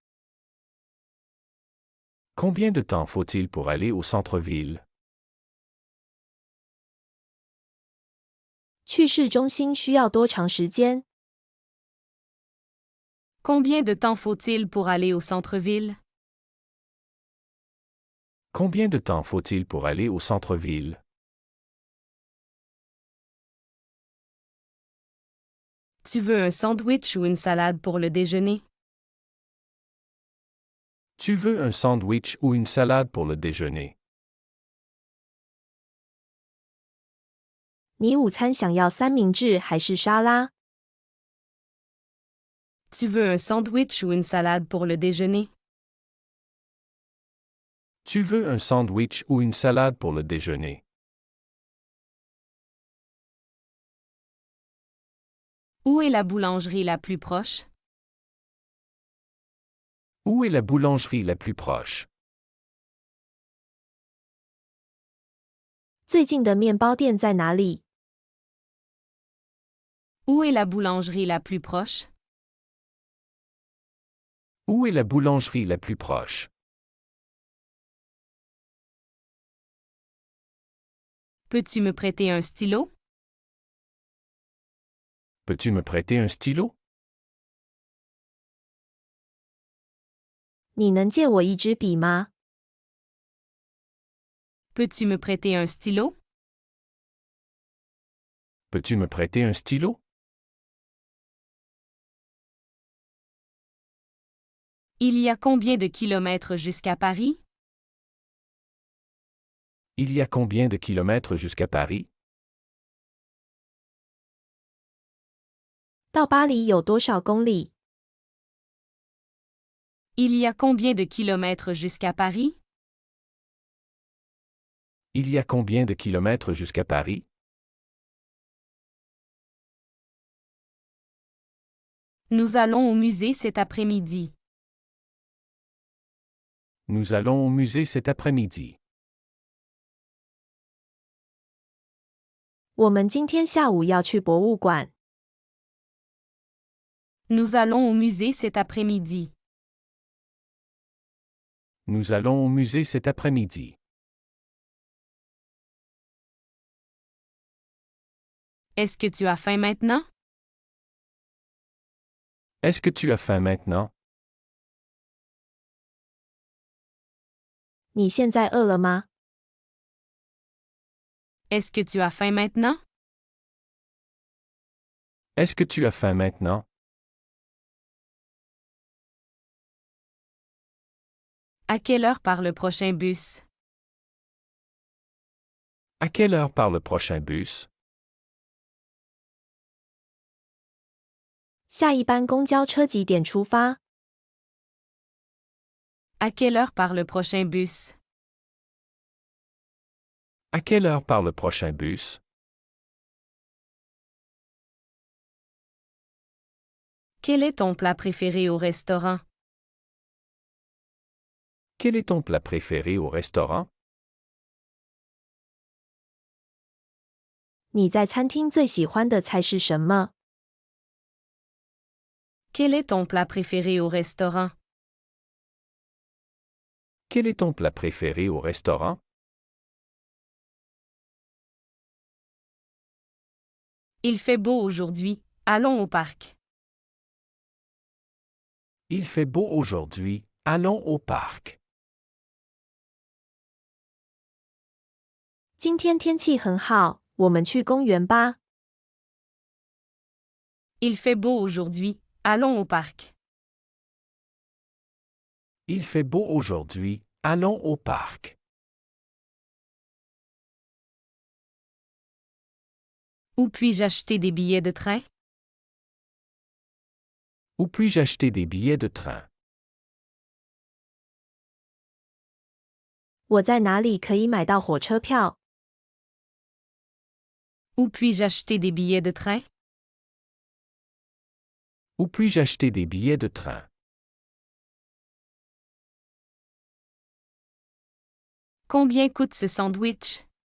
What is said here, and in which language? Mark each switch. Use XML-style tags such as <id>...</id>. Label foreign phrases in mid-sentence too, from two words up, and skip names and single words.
<fr>Combien de temps faut-il pour aller au centre-ville?</fr> <zh>去市中心需要多长时间？</zh> <fr>Combien de temps faut-il pour aller au centre-ville? Combien de temps faut-il pour aller au centre-ville? Tu veux un sandwich ou une salade pour le déjeuner? Tu veux un sandwich ou une salade pour le déjeuner?</fr> <zh>你午餐想要三明治还是沙拉？</zh> <fr>Tu veux un sandwich ou une salade pour le déjeuner? Tu veux un sandwich ou une salade pour le déjeuner? Où est la boulangerie la plus proche? Où est la boulangerie la plus proche?</fr> <zh>最近的面包店在哪里？</zh> <fr>Où est la boulangerie la plus proche? Où est la boulangerie la plus proche? Peux-tu me prêter un stylo? Peux-tu me prêter un stylo?</fr> <zh>你能借我一支笔吗？</zh> <fr>Peux-tu me prêter un stylo? Peux-tu me prêter un stylo? Il y a combien de kilomètres jusqu'à Paris? Il y a combien de kilomètres jusqu'à Paris?</fr> <zh>到巴黎有多少公里？</zh> <fr>Il y a combien de kilomètres jusqu'à Paris? Il y a combien de kilomètres jusqu'à Paris? Nous allons au musée cet après-midi. Nous allons au musée cet après-midi.</fr> <zh>我们今天下午要去博物馆。</zh> <fr>Nous allons au musée cet après-midi. Nous allons au musée cet après-midi. Est-ce que tu as faim maintenant? Est-ce que tu as faim maintenant?</fr> <zh>你现在饿了吗？</zh> <fr>Est-ce que tu as faim maintenant? Est-ce que tu as faim maintenant? À quelle heure part le prochain bus? À quelle heure part le prochain bus?</fr> <zh>下一班公交车几点出发？</zh> <fr>À quelle heure part le prochain bus? À quelle heure part le prochain bus? Quel est ton plat préféré au restaurant? Quel est ton plat préféré au restaurant?</fr> <zh>你在餐厅最喜欢的菜是什么？</zh> <fr>Quel est ton plat préféré au restaurant? Quel est ton plat préféré au restaurant? Il fait beau aujourd'hui. Allons au parc. Il fait beau aujourd'hui. Allons au parc.</fr> <zh>今天天气很好，我们去公园吧。</zh> <fr>Il fait beau aujourd'hui. Allons au parc. Il fait beau aujourd'hui. Allons au parc. Où puis-je acheter des billets de train? Où puis-je acheter des billets de train?</fr> <zh>我在哪里可以买到火车票？</zh> <fr>Où puis-je acheter des billets de train? Où puis-je acheter des billets de train? Combien coûte ce sandwich?</fr>